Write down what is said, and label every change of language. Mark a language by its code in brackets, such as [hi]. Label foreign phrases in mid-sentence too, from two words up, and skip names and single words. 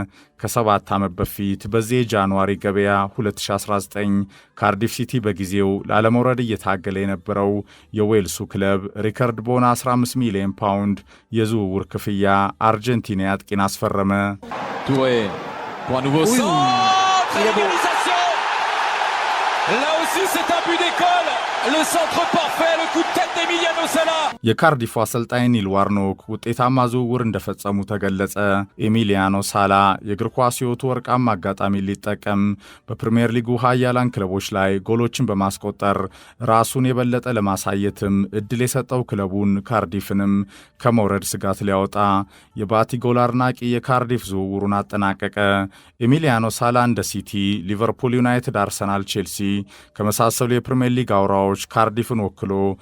[am] ከ7 ዓመት በፊት በዚህ ጃንዋሪ ገበያ 2019 ካርዲፍ ሲቲ በጊዜው ላለመውረድ እየታገለ የነበረው የዌልሱ ክለብ ሪከርድ በሆነ 15 ሚሊዮን ፓውንድ የዝውውር ክፍያ አርጀንቲና አጥቂን አስፈረመ። [fr] Là aussi c'est un but d'école. Le centre parfait, le coup de tête d'Emiliano [am] የካርዲፉ አሰልጣኝ ኒል ዋርኖክ ውጤታማ ዝውውር እንደፈጸሙ ተገለጸ። ኤሚሊያኖ ሳላ የእግር ኳስ ሕይወቱ ወርቃማ አጋጣሚ ሊጠቀም በፕሪምየር ሊጉ ኃያላን ክለቦች ላይ ጎሎችን በማስቆጠር ራሱን የበለጠ ለማሳየትም እድል የሰጠው ክለቡን ካርዲፍንም ከመውረድ ስጋት ሊያወጣ የባቲ ጎል አድናቂ የካርዲፍ ዝውውሩን አጠናቀቀ። ኤሚሊያኖ ሳላ እንደ ሲቲ፣ ሊቨርፑል፣ ዩናይትድ፣ አርሰናል፣ ቼልሲ ከመሳሰሉ የፕሪምየር ሊግ አውራዎች ካርዲፍን ወክሎ